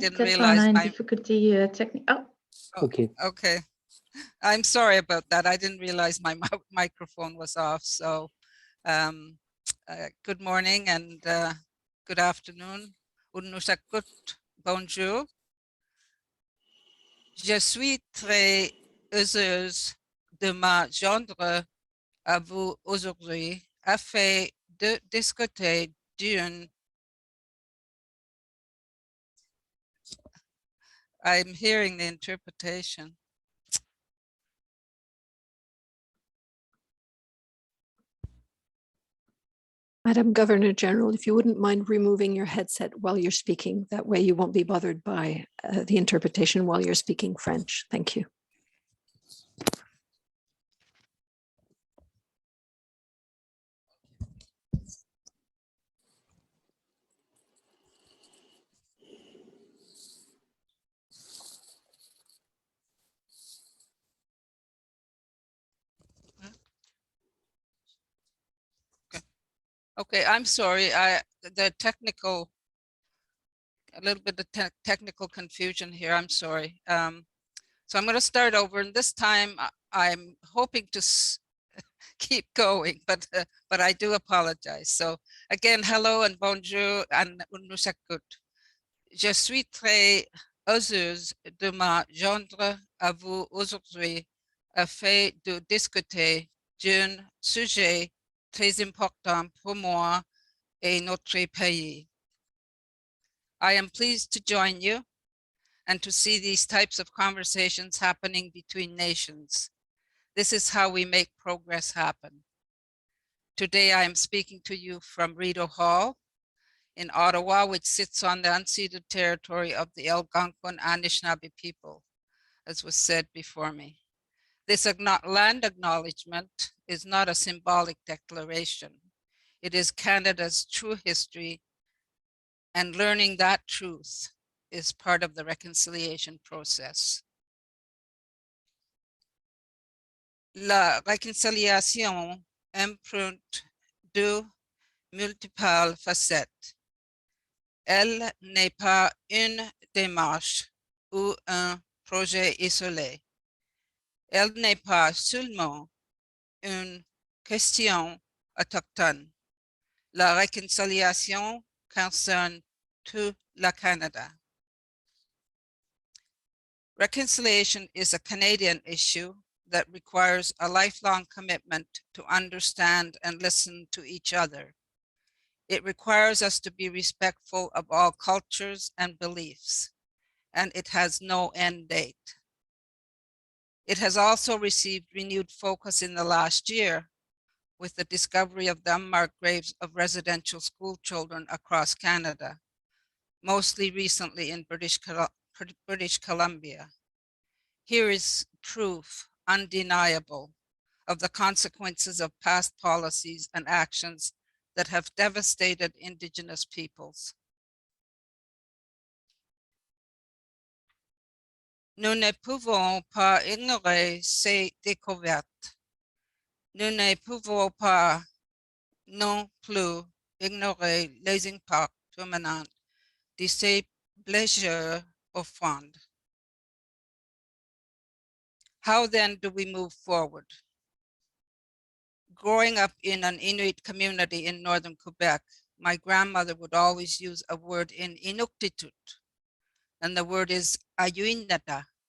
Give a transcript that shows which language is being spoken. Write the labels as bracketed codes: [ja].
[en] didn't [fr] peut-être on [en] realize [fr] a une [en] my- [fr] difficulté technique. Oh, [en] Okay. Okay. I'm sorry about that. I didn't realize my microphone was off. So good morning and good afternoon. Unusakut, bonjour. [fr] Je suis très heureuse de me joindre à vous aujourd'hui afin de discuter d'une. [en] I'm hearing the interpretation. Madam Governor General, if you wouldn't mind removing your headset while you're speaking, that way you won't be bothered by the interpretation while you're speaking French. Thank you. Okay, I'm sorry. The technical, a little bit of technical confusion here. I'm sorry. So I'm going to start over, and this time I'm hoping to keep going, but I do apologize. So again, hello and bonjour and unusakut. [fr] Je suis très heureuse de me joindre à vous aujourd'hui afin de discuter d'un sujet très important pour moi et notre pays. [en] I am pleased to join you and to see these types of conversations happening between nations. This is how we make progress happen. Today, I am speaking to you from Rideau Hall in Ottawa, which sits on the unceded territory of the Algonquin Anishinaabe people, as was said before me. This land acknowledgement is not a symbolic declaration. It is Canada's true history, and learning that truth is part of the reconciliation process. [fr] La réconciliation emprunte deux multiples facettes. Elle n'est pas une démarche ou un projet isolé. Elle n'est pas seulement une question autochtone. La réconciliation concerne tout le Canada. [en] Reconciliation is a Canadian issue that requires a lifelong commitment to understand and listen to each other. It requires us to be respectful of all cultures and beliefs, and it has no end date. It has also received renewed focus in the last year with the discovery of the unmarked graves of residential school children across Canada, mostly recently in British Columbia. Here is proof undeniable of the consequences of past policies and actions that have devastated Indigenous peoples. [fr] Nous ne pouvons pas ignorer ces découvertes. Nous ne pouvons pas non plus ignorer les impacts permanents de ces blessures profondes. [en] How then do we move forward? Growing up in an Inuit community in northern Quebec, my grandmother would always use a word in Inuktitut, and the word is ayuinata.